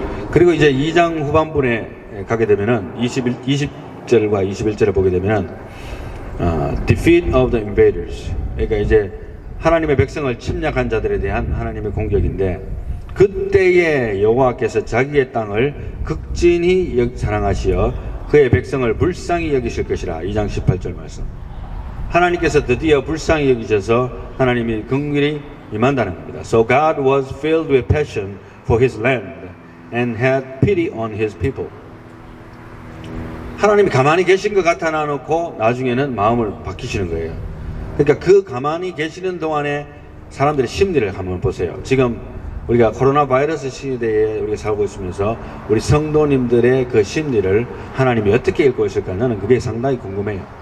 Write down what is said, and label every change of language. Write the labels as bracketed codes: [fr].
[ko] 그리고 이제 2장 후반부에 가게 되면은 20절과 21절을 보게 되면은 [en] defeat of the invaders, [ko] 그러니까 이제 하나님의 백성을 침략한 자들에 대한 하나님의 공격인데, 그때에 여호와께서 자기의 땅을 극진히 사랑하시어 그의 백성을 불쌍히 여기실 것이라. 2장 18절 말씀. 하나님께서 드디어 불쌍히 여기셔서 하나님이 긍휼히 임한다는 겁니다. [en] So God was filled with passion for his land and had pity on his people. [ko] 하나님이 가만히 계신 것 같아 놔놓고 나중에는 마음을 바뀌시는 거예요. 그러니까 그 가만히 계시는 동안에 사람들의 심리를 한번 보세요. 지금 우리가 코로나 바이러스 시대에 우리가 살고 있으면서 우리 성도님들의 그 심리를 하나님이 어떻게 읽고 있을까, 나는 그게 상당히 궁금해요.